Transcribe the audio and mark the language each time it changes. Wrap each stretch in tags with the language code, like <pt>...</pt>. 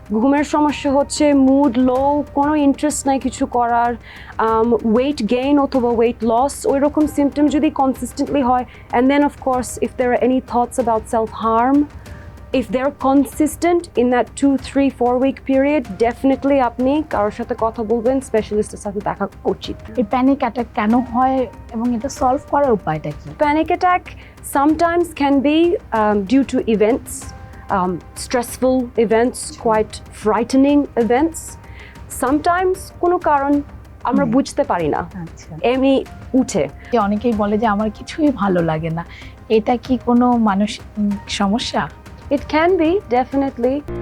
<bn>ঘুমের সমস্যা হচ্ছে, মুড লো, কোনো ইন্টারেস্ট নাই কিছু করার, ওয়েট গেইন অথবা ওয়েট লস, ওই রকম সিমটম যদি কনসিস্টেন্টলি হয়,</bn> <en>and then of course if there are any thoughts about self harm, if they're consistent in that 2-3-4 week period, definitely</en> <bn>আপনি কারোর সাথে কথা বলবেন, স্পেশালিস্টের সাথে দেখা উচিত। এই প্যানিক অ্যাটাক কেন হয় এবং এটা সলভ করার উপায়টা কি?</bn> <en>Panic attack sometimes can be due to events, stressful events, quite frightening events.</en> <bn>Sometimes কোনো কারণ আমরা বুঝতে পারি না, আচ্ছা, এমনি উঠে। অনেকেই বলে যে আমার কিছুই ভালো লাগে না, এটা কি কোনো মানসিক সমস্যা?</bn> <en>It can be, definitely.</en>